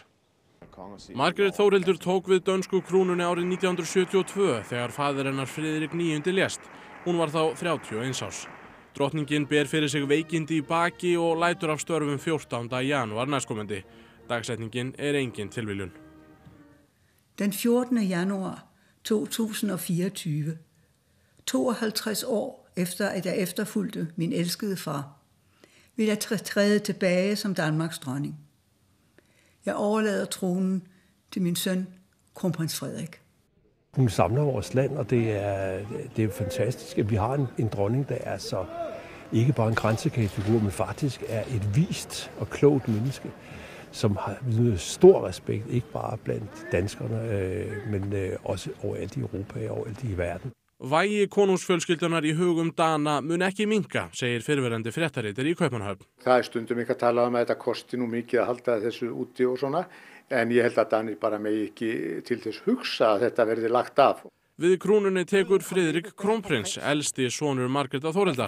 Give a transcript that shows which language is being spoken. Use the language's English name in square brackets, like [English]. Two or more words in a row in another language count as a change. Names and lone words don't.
[Icelandic] Margrét Þórhildur tók við dönsku krúnunni árið 1972 þegar faðir hennar Friðrik IX lést. Hún var þá 31 árs. Drottningin ber fyrir sig veikindi í baki og lætur af störfum 14. janúar næstkomandi. Dagsetningin er engin tilviljun. [Danish] Den 14. januar 2024, 52 år efter at jeg efterfulgte min elskede far, vil jeg træde tilbage som Danmarks dronning. Jeg overlader tronen til min søn, kronprins Frederik. Hun samler vores land, og det er jo fantastisk, at vi har en dronning, der er så ikke bare en kransekagefigur, men faktisk er et vist og klogt menneske, som har stor respekt, ikke bare blandt danskerne, men også overalt i Europa og overalt i verden. [Icelandic] Vægi konungsfjölskyldunar í hugum Dana mun ekki minnka, segir fyrrverandi fréttaritari í Kaupmannahöfn. Það stundum ekki að tala um að þetta kosti nú mikið að halda þessu úti og svona, en ég held að Danir bara megi ekki til þess hugsa að þetta verði lagt af. Við krúnunni tekur Friðrik krónprins, elsti sonur Margrétar Þórhildar.